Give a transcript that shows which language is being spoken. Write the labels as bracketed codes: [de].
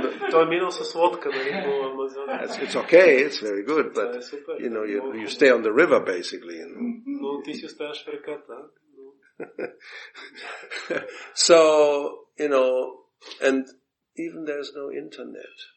[bg] Той е минал с лодка, по Амазония. [en] It's okay, it's very good, but you stay on the river basically. [bg] Но ти си оставаш в реката. [en] So, and even there's no internet.